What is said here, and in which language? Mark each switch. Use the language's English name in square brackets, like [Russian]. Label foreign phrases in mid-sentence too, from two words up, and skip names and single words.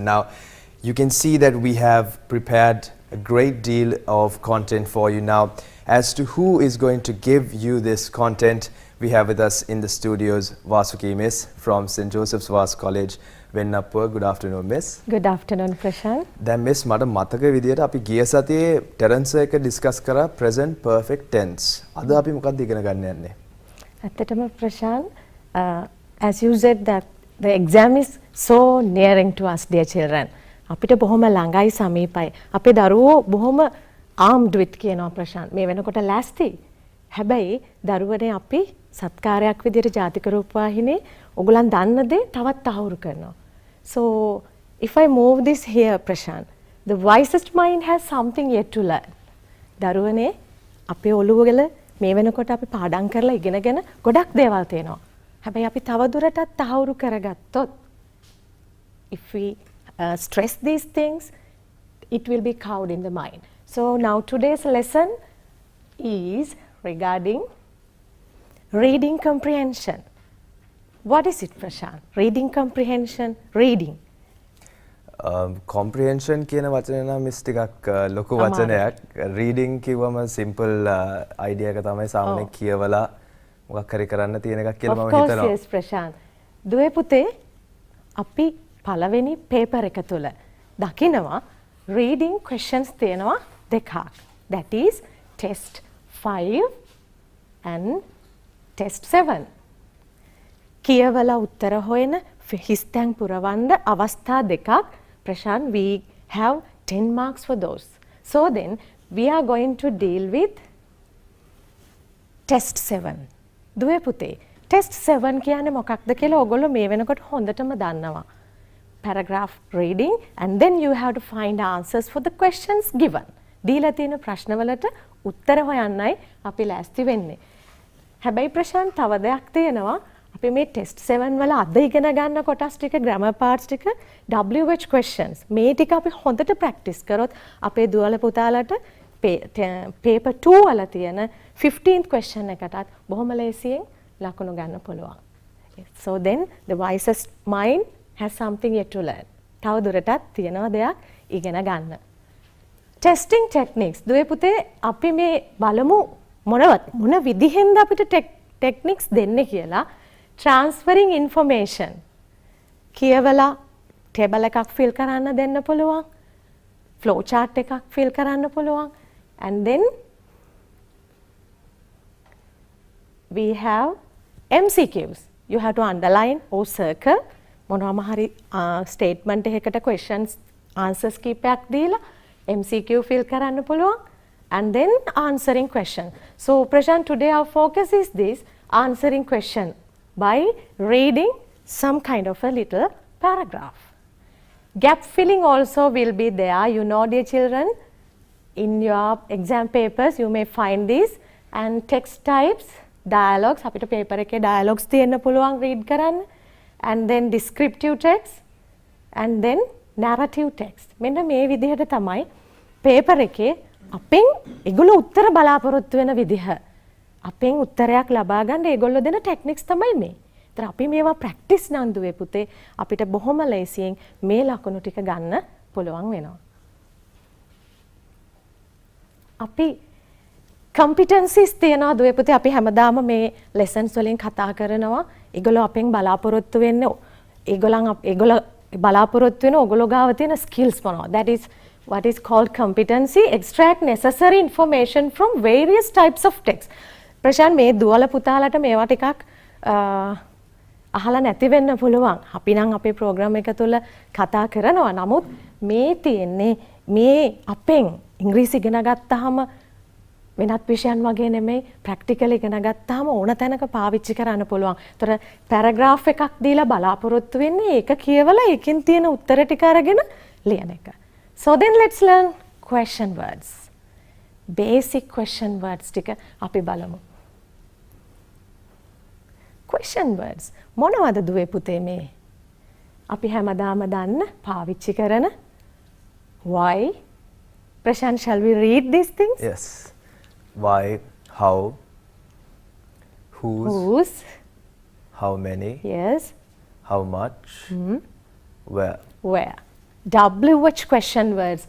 [English] Now you can see that we have prepared a great deal of content for you. Now, as to who is going to give you this content, we have with us in the studios Vasuki Miss from St. Joseph's Vars College, Vennappur. Good afternoon, Miss. Good afternoon, Prashant. Then Miss, [Sinhala] මට මතක විදියට අපි ගිය සතියේ ටෙරන්ස් එක ඩිස්කස් කරා [English] present perfect tense. [Sinhala] අද අපි මොකක්ද ඉගෙන ගන්න යන්නේ? [English] ඇත්තටම Prashant, as you said that the exam is so nearing to us, dear children. [Sinhala] අපිට බොහොම ළඟයි සමීපයි. අපේ දරුවෝ බොහොම [English] armed with [Sinhala] කියනවා Prashant. මේ වෙනකොට ලෑස්ති. හැබැයි දරුවනේ අපි සත්කාරයක් විදියට ජාතික රූපවාහිනී ඔයගොල්ලන් දන්න දේ තවත් තහවුරු කරනවා. [English] So if I move this here, Prashant, the wisest mind has something yet to learn. [Sinhala] දරුවනේ අපේ ඔළුවවල මේ වෙනකොට අපි පාඩම් කරලා ඉගෙනගෙන ගොඩක් දේවල් තියෙනවා. හැබැයි අපි තවදුරටත් තහවුරු කරගත්තොත්, [English] if we stress these things, it will be cowed in the mind. So now today's lesson is regarding reading comprehension. What is it, Prashant? Reading comprehension, reading. [Sinhala] Comprehension කියන වචනේ නම් මිස් ටිකක් ලොකු වචනයක්. Reading කිව්වම [English] simple idea [Sinhala] එක තමයි සාමාන්‍ය කියවලා මොකක් හරි කරන්න තියෙන එකක් කියලා මම හිතනවා. [English] Of course, yes, Prashant. [Sinhala] දුවේ පුතේ අපි පළවෙනි paper එක තුල දකිනවා [English] reading questions [Sinhala] තියෙනවා දෙකක්. [English] That is test 5 and test 7. [Sinhala] කියවලා උත්තර හොයන හිස්තැන් පුරවන්න අවස්ථා දෙකක්. [English] Prashant, we have 10 marks for those. So then we are going to deal with test 7. [Sinhala] දුවේ පුතේ ටෙස්ට් 7 කියන්නේ මොකක්ද කියලා ඔයගොල්ලෝ මේ වෙනකොට හොඳටම දන්නවා. [English] Paragraph reading and then you have to find answers for the questions given. [Sinhala] දීලා තියෙන ප්‍රශ්නවලට උත්තර හොයන්නයි අපි ලෑස්ති වෙන්නේ. හැබැයි ප්‍රශාන්ත් තව දෙයක් තියෙනවා. අපි මේ ටෙස්ට් 7 වල අද ඉගෙන ගන්න කොටස් ටික [English] grammar parts [Sinhala] ටික [English] WH questions [Sinhala] මේ ටික අපි හොඳට practice කරොත් අපේ දුවල පුතාලට paper 2 වල තියෙන 15th question එකටත් බොහොම ලේසියෙන් ලකුණු ගන්න පුළුවන්. [English] So then the wisest mind has something yet to learn. [Sinhala] තව දුරටත් තියෙනවා දෙයක් ඉගෙන ගන්න. [English] Testing techniques. [Sinhala] දුවේ පුතේ අපි මේ බලමු මොන විදිහෙන්ද අපිට techniques දෙන්නේ කියලා. [English] Transferring information. [Sinhala] කියවලා table එකක් fill කරන්න දෙන්න පුළුවන්. [English] flow chart [Sinhala] එකක් fill කරන්න පුළුවන්. [English] And then we have MCQs. You have to underline or circle [Sinhala] මොනවාම හරි statement එකකට questions answers කීපයක් දීලා MCQ fill කරන්න පුළුවන් [English] and then answering question. So Prashant, today our focus is this answering question by reading some kind of a little paragraph. Gap filling also will be there. You know, dear children, in your exam papers you may find this and text types, dialogues. [Sinhala] අපිට paper එකේ dialogues තියෙන්න පුළුවන් read කරන්න. [English] And then descriptive text and then narrative text. [Sinhala] මෙන්න මේ විදිහට තමයි paper එකේ අපෙන් ඒගොල්ලෝ උත්තර බලාපොරොත්තු වෙන විදිහ. අපෙන් උත්තරයක් ලබා ගන්න ඒගොල්ලෝ දෙන techniques තමයි මේ. ඒතර අපි මේවා practice නම් දුවේ පුතේ අපිට බොහොම ලේසියෙන් මේ ලකුණු ටික ගන්න පුළුවන් වෙනවා. අපි competencies තියනවා දුවේ පුතේ අපි හැමදාම මේ lessons වලින් කතා කරනවා. ඒගොල්ලෝ අපෙන් බලාපොරොත්තු වෙන්නේ ඒගොල්ලෝ බලාපොරොත්තු වෙන ඕගොල්ලෝ ගාව තියෙන skills මොනවද? [English] That is what is called competency. Extract necessary information from various types of text. [Sinhala] ප්‍රශාන්ත් මේ දුවල පුතාලට මේවා ටිකක් අහලා නැති වෙන්න පුළුවන්. අපි නම් අපේ ප්‍රෝග්‍රෑම් එක තුළ කතා කරනවා. නමුත් මේ තියෙන්නේ මේ අපෙන් ඉංග්‍රීසි ඉගෙන ගත්තාම වෙනත් විෂයන් වගේ නෙමෙයි ප්‍රැක්ටිකල් ඉගෙන ගත්තාම ඕන තැනක පාවිච්චි කරන්න පුළුවන්. ඒතර පැරග්‍රාෆ් එකක් දීලා බලාපොරොත්තු වෙන්නේ ඒක කියවලා ඒකෙන් තියෙන උත්තර ටික අරගෙන ලියන එක. [English] So then let's learn question words. Basic question words [Sinhala] ටික අපි බලමු. [English] Question words [Sinhala] මොනවද දුවේ පුතේ මේ? අපි හැමදාම දන්න පාවිච්චි කරන why. [English] Prashant, shall we read these things? Yes. Why, how, whose, how many, yes, how much, where. Where. WH question words.